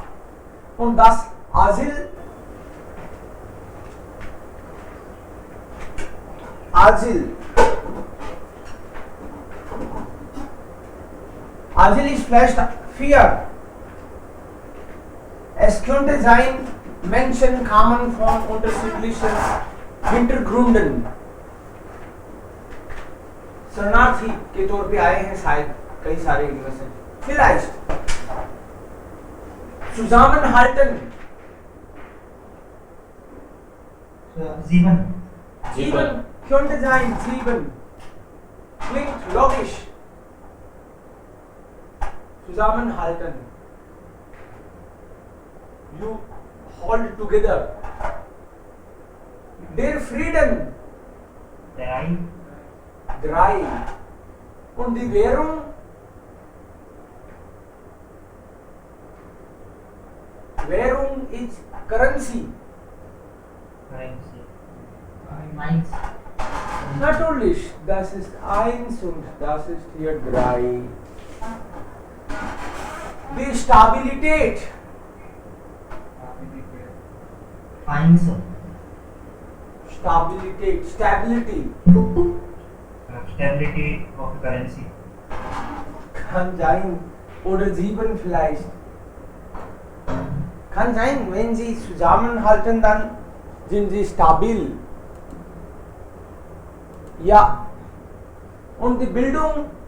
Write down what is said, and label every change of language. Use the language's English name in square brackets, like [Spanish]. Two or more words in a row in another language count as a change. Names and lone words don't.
[German] Und das Asyl. Asyl ist vielleicht 4. Es könnte sein, Menschen kamen von unterschiedlichen Hintergründen. [Hindi] शरणार्थी के तौर पे आए हैं शायद कई सारे इनमें से. [German] Vielleicht. Zusammenhalten. 7. 7 könnte sein. 7. Klingt logisch. Zusammenhalten. [English] You hold together. [German] Der Frieden. 3. 3. Und die Währung? Währung ist Currency. Natürlich, das ist 1 und das ist hier 3. Die Stabilität. 1. [English] Stability. Stability of currency. [German] Kann sein. Oder 7 vielleicht. Kann sein, wenn sie zusammenhalten, dann sind sie stabil. Ja. Und die Bildung?